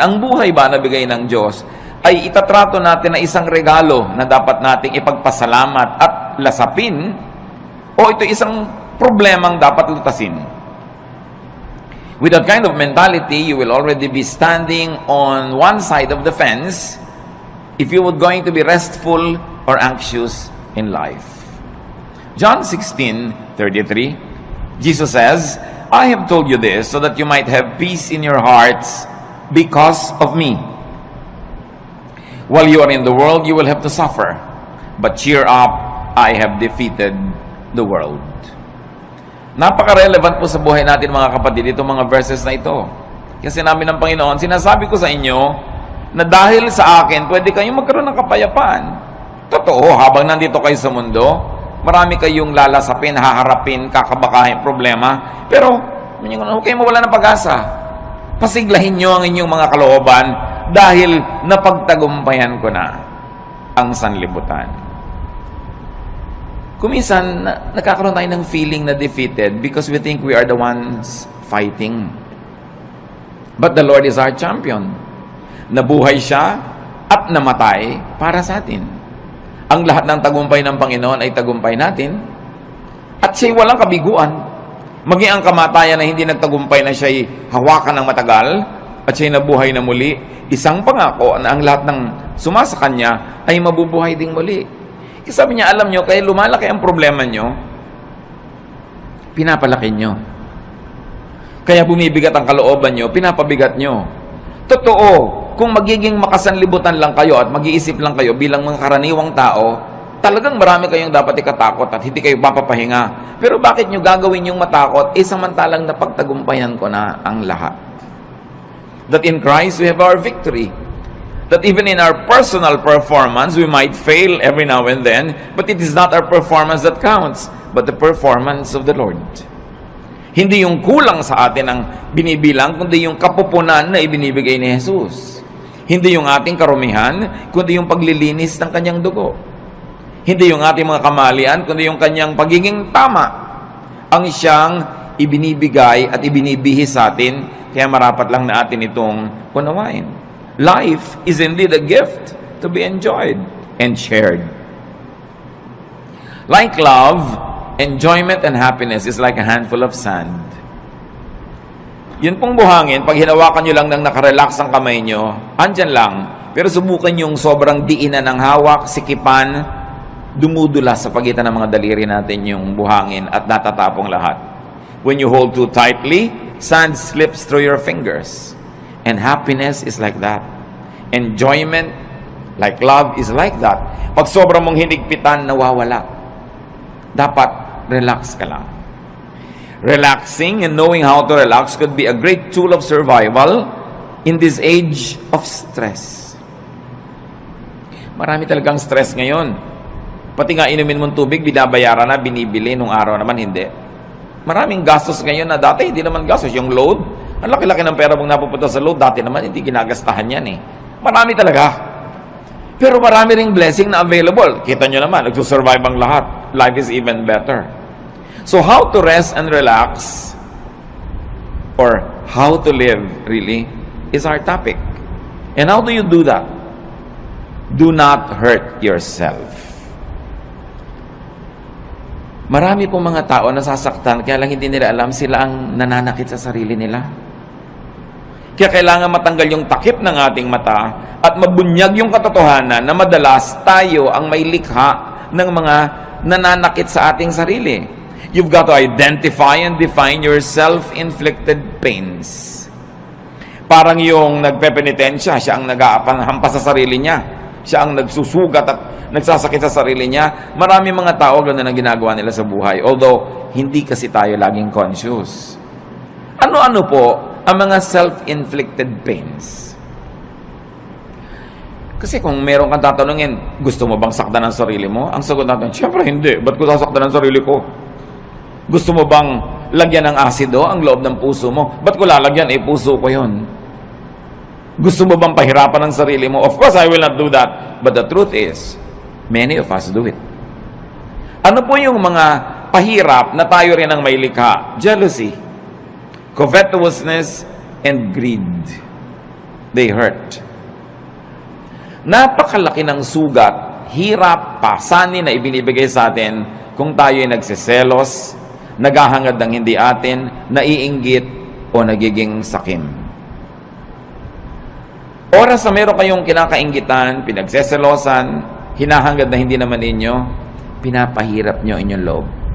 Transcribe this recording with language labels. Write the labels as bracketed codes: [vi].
[tl] Ang buhay ba na bigay ng Diyos ay itatrato natin na isang regalo na dapat nating ipagpasalamat at lasapin, o ito isang problemang dapat lutasin. [en] With that kind of mentality, you will already be standing on one side of the fence if you were going to be restful or anxious in life. John 16:33, Jesus says, I have told you this so that you might have peace in your hearts because of me. While you are in the world, you will have to suffer. But cheer up, I have defeated the world. [tl] Napaka-relevant po sa buhay natin mga kapatid, itong mga verses na ito. Kasi namin ng Panginoon, sinasabi ko sa inyo na dahil sa akin, pwede kayong magkaroon ng kapayapaan. Totoo, habang nandito kayo sa mundo, marami kayong lalasapin, haharapin, kakabakahin, problema. Pero, huwag kayong mawala ng pag-asa. Pasiglahin nyo ang inyong mga kalooban dahil napagtagumpayan ko na ang sanlibutan. Kuminsan, nagkakaroon tayo ng feeling na defeated [en] because we think we are the ones fighting. But the Lord is our champion. [tl] Nabuhay siya at namatay para sa atin. Ang lahat ng tagumpay ng Panginoon ay tagumpay natin. At siya'y walang kabiguan. Maging ang kamatayan na hindi nagtagumpay na siya'y hawakan ng matagal at siya'y nabuhay na muli, isang pangako na ang lahat ng sumasa kanya ay mabubuhay ding muli. Kasi sabi niya, alam nyo, kaya lumalaki ang problema nyo, pinapalaki nyo. Kaya bumibigat ang kalooban nyo, pinapabigat nyo. Totoo, kung magiging makasanlibutan lang kayo at mag-iisip lang kayo bilang mga karaniwang tao, talagang marami kayong dapat ikatakot at hindi kayo papapahinga. Pero bakit nyo gagawin yung matakot? Samantalang napagtagumpayan ko na ang lahat. [en] That in Christ we have our victory. That even in our personal performance, we might fail every now and then, but it is not our performance that counts, but the performance of the Lord. [tl] Hindi yung kulang sa atin ang binibilang, kundi yung kapupunan na ibinibigay ni Jesus. Hindi yung ating karumihan, kundi yung paglilinis ng kanyang dugo. Hindi yung ating mga kamalian, kundi yung kanyang pagiging tama. Ang siyang ibinibigay at ibinibihis sa atin, kaya marapat lang na atin itong unawain. [en] Life is indeed a gift to be enjoyed and shared. Like love, enjoyment and happiness is like a handful of sand. [tl] Yun pong buhangin, pag hinawakan nyo lang nang nakarelax ang kamay nyo, andyan lang. Pero subukan yung sobrang diinan ng hawak, sikipan, dumudula sa pagitan ng mga daliri natin yung buhangin at natatapong lahat. [en] When you hold too tightly, sand slips through your fingers. And happiness is like that. Enjoyment, like love, is like that. [tl] Pag sobrang mong hinigpitan, nawawala. Dapat relax ka lang. [en] Relaxing and knowing how to relax could be a great tool of survival in this age of stress. [tl] Marami talagang stress ngayon. Pati nga inumin mong tubig, binabayaran na, binibili, nung araw naman hindi. Maraming gastos ngayon na dati hindi naman gastos. Yung load, ang laki-laki ng pera mong napupunta sa load, dati naman hindi ginagastahan yan eh. Marami talaga. Pero marami ring blessing na available. Kita nyo naman, nagsusurvive ang lahat. [en] Life is even better. So how to rest and relax, or how to live really, is our topic. And how do you do that? Do not hurt yourself. [tl] Marami pong mga tao nasasaktan, kaya lang hindi nila alam sila ang nananakit sa sarili nila. Kaya kailangan matanggal yung takip ng ating mata at mabunyag yung katotohanan na madalas tayo ang may likha ng mga nananakit sa ating sarili. [en] You've got to identify and define your self-inflicted pains. [tl] Parang yung nagpepenitensya, siya ang nag-aapanhampas sa sarili niya. Siya ang nagsusugat at nagsasakit sa sarili niya. Marami mga tao ganoon ang ginagawa nila sa buhay. Although, hindi kasi tayo laging conscious. Ano-ano po ang mga self-inflicted pains? Kasi kung meron kang tatanungin, gusto mo bang saktan ang sarili mo? Ang sagot natin, siyempre hindi. Ba't ko sasaktan ang sarili ko? Gusto mo bang lagyan ng asido ang loob ng puso mo? Ba't ko lalagyan? Puso ko yun. Gusto mo bang pahirapan ang sarili mo? [en] Of course, I will not do that. But the truth is, many of us do it. [tl] Ano po yung mga pahirap na tayo rin ang may likha? Jealousy. [en] covetousness, and greed. They hurt. [tl] Napakalaki ng sugat, hirap, pasanin na ibinibigay sa atin kung tayo ay nagsiselos, naghahangad ng hindi atin, naiinggit, o nagiging sakim. Oras na meron kayong kinakainggitan, pinagseselosan, hinahangad na hindi naman ninyo, pinapahirap nyo inyong loob.